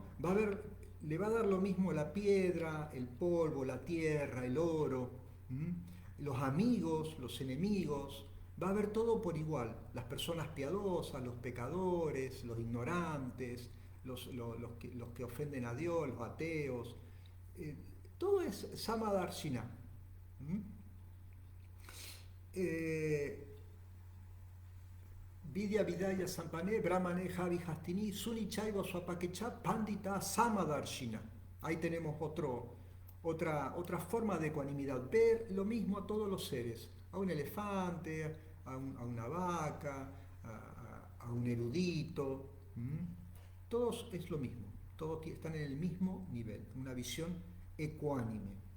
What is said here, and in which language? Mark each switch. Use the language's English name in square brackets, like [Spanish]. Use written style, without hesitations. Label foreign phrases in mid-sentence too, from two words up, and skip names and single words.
[Spanish] Le va a dar lo mismo la piedra, el polvo, la tierra, el oro, los amigos, los enemigos, va a ver todo por igual, las personas piadosas, los pecadores, los ignorantes, los que ofenden a Dios, los ateos, eh, todo es Samadarshina. ¿Mm? [Sanskrit] विद्याविनयसम्पन्ने ब्राह्मणे गवि हस्तिनि शुनि चैव श्वपाके च पण्डिताः समदर्शिनः. [Spanish] Ahí tenemos otra forma de ecuanimidad. Ver lo mismo a todos los seres, a un elefante, a una vaca, a un erudito. Todos es lo mismo, todos están en el mismo nivel, una visión ecuánime.